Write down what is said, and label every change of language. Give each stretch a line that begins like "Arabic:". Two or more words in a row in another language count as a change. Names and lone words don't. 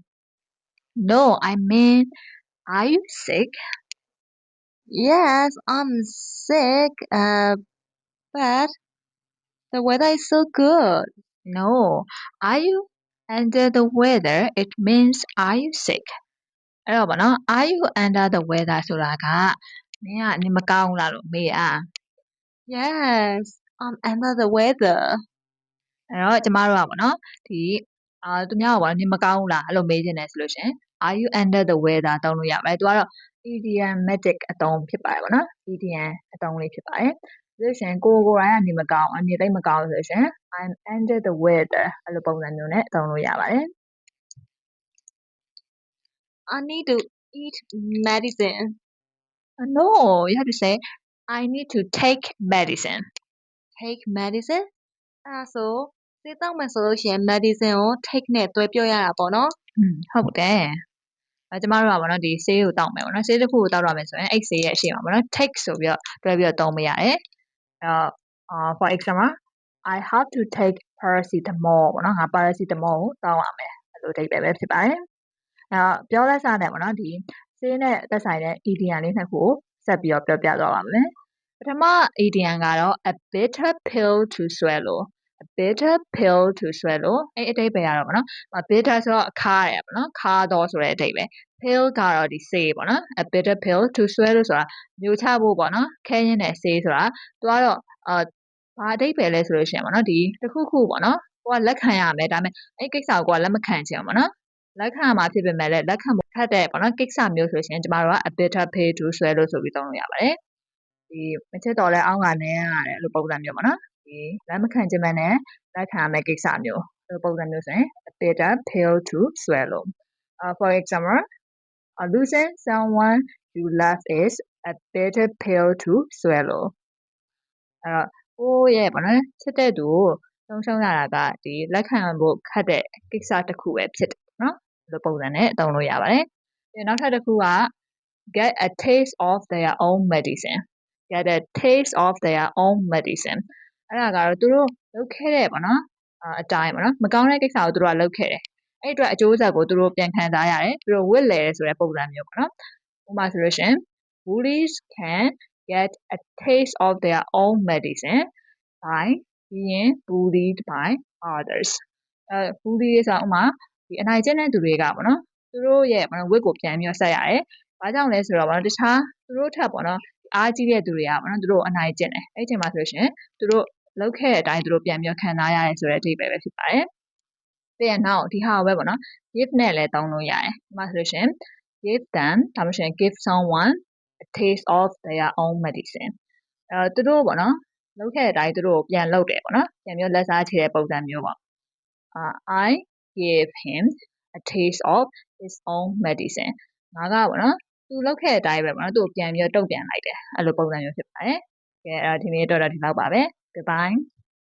English: No, I mean, are you sick? Yes, I'm sick, but the weather is so good. No, are you under the weather? It means are you sick?
Burmese: အဲ့တော့ဗောနော်
English: are you under the weather
Burmese: ဆိုတာကမင်းကနေမကောင်းလားလို့မေးอ่ะ
English: Yes, I'm under the weather.
Burmese: အဲ့တော့ကျမတို့ကဗောနော်ဒီသူများကဗောနော်နေမကောင်းဘူးလားအဲ့လိုမေးချင်တယ်ဆိုလို့ရှင်
English: are you under the weather
Burmese: သုံးလို့ရပါတယ်သူကတော့ idiomatic အသုံးဖြစ်ပါတယ်ဗောနော် idiom အသုံးလေးဖြစ်ပါတယ်ဆိုလို့ရှင်ကိုယ်တိုင်ကနေမကောင်းအနေသိမကောင်းဆိုလို့ရှင်
English: I'm under the weather
Burmese: အဲ့လိုပုံစံမျိုးနဲ့သုံးလို့ရပါတယ်
English: I need to eat medicine. No, you have to say I need to take medicine. Take medicine?
Burmese: အဲ့ဒါဆိုဆေးတောက်မယ်ဆိုလို့ရှိရင် medicine ကို take နဲ့တွဲပြောရတာပေါ့နော်ဟုတ်တယ်ကျမတို့ကပေါ့နော်ဒီဆေးကိုတောက်မယ်ပေါ့နော်ဆေးတစ်ခုကိုတောက်ရမယ်ဆိုရင်အဲ့ဆေးရဲ့အရှိန်ပါပေါ့နော် take ဆိုပြီးတော့တွဲပြီးတော့သုံးမရတယ်
English: for example I have to take paracetamol
Burmese: ပေါ့နော်ငါ paracetamol ကိုတောက်ရမယ်အဲ့လိုအဓိပ္ပာယ်ပဲဖြစ်ပါတယ်ပြောလက်စနဲ့ပေါ့နော်ဒီဆေးနဲ့သက်ဆိုင်တဲ့ idiom လေးနှစ်ခုကိုဆက်ပြီးတော့ပြောပြသွားပါမယ်ပထမ idiom ကတော့
English: a bitter pill to swallow a bitter pill to swallow
Burmese: အဲ့အဓိပ္ပာယ်ကတော့ဗောနော် bitter ဆိုတော့ခါရပေါ့နော်ခါတော့ဆိုတဲ့အဓိပ္ပာယ် pill ကတော့ဒီဆေးပေါ့နော်
English: a bitter pill to swallow
Burmese: ဆိုတာမျိုးချဖို့ပေါ့ နော်ခဲရင်းတဲ့ဆေးဆိုတာသူကတော့ဘာအဓိပ္ပာယ်လဲဆိုလို့ရှိရင်ဗောနော်ဒီတစ်ခုခုပေါ့နော်ကိုကလက်ခံရမယ်ဒါပေမဲ့အဲ့ကိစ္စကိုကိုကလက်မခံချင်ဘူးဗောနော်လက်ခံမှာဖြစ်ပေမဲ့လည်းလက်ခံဖို့ခက်တဲ့ပေါ့နော်ကိစ္စမျိုးဆိုရှင်ကျမတို့က
English: a bitter pill to swallow
Burmese: ဆိုပြီးသုံးလို့ရပါတယ်ဒီမချစ်တော်လဲအောင်းကနေရတယ်အဲ့လိုပုံစံမျိုးပေါ့နော်ဒီလက်မခံချင်မဲ့နဲ့လက်ခံရမယ့်ကိစ္စမျိုးအဲ့လိုပုံစံမျိုးဆိုရင်
English: a bitter pill to swallow for example losing someone you love is a bitter pill to swallow
Burmese: အဲ့တော့ကိုယ့်ရဲ့ပေါ့နော်ချစ်တဲ့သူကိုဆုံးရှုံးရတာကဒီလက်ခံဖို့ခက်တဲ့ကိစ္စတစ်ခုပဲဖြစ်တယ်နော်ဒီလိုပုံစံနဲ့သုံးလို့ရပါတယ်ပြီးနောက်ထပ်တစ်ခုက
English: get a taste of their own medicine get a taste of their own medicine
Burmese: အဲ့ဒါကတော့သူတို့လုပ်ခဲ့တဲ့ပေါ့နော်အတိုင်းပေါ့နော်မကောင်းတဲ့ကိစ္စကိုသူတို့ကလုပ်ခဲ့တယ်အဲ့အတွက်အကျိုးဆက်ကိုသူတို့ပြန်ခံစားရတယ်သူတို့ဝစ်လဲဆိုတဲ့ပုံစံမျိုးပေါ့နော်ဥပမာဆိုလို့ရှင်
English: bullies can get a taste of their own medicine by being bullied by others
Burmese: bully ဆိုတာဥပမာဒီအနိုင်ကျင့်တဲ့သူတွေကပေါ့နော်သူတို့ရဲ့ဝစ်ကိုပြန်ပြီးတော့ဆက်ရတယ်ဘာကြောင့်လဲဆို တော့တခြားသူတို့ထက်ပေါ့နော်အားကြီးတဲ့သူတွေကပေါ့နော်သူတို့အနိုင်ကျင့်တယ်အဲ့ဒီအချိန်မှာဆိုရှင်သူတို့လုပ်ခဲ့ တဲ့အတိုင်းသူတို့ပြန်ပြီးခံစားရတယ်ဆိုတဲ့အဓိပ္ပာယ်ပဲဖြစ်ပါတယ်ပြီးရင်နောက်ဒီဟာကိုပဲပေါ့နော် give နဲ့လည်းသုံးလို့ရတယ်ဒီမှာဆိုလို့ရှင်
English: give them
Burmese: ဒါမှမဟုတ်
English: give someone a taste of their own medicine
Burmese: သူတို့ပေါ့နော်လုပ်ခဲ့တဲ့အတိုင်းသူတို့ပြန်လုပ်တယ်ပေါ့နော်ပြန်ပြီးလက်စားချေတဲ့ပုံစံမျိုးပေါ့
English: I gave him a taste of his own medicine
Burmese: ငါကပေါ့နော်သူလုပ်ခဲ့တဲ့အတိုင်းပဲပေါ့နော်သူ့ကိုပြန်ပြီးတုံ့ပြန်လိုက်တယ်အဲ့လိုပုံစံမျိုးဖြစ်ပါတယ်ကဲအဲ့ဒီနေ့တော့ဒီလောက်ပါပဲ goodbye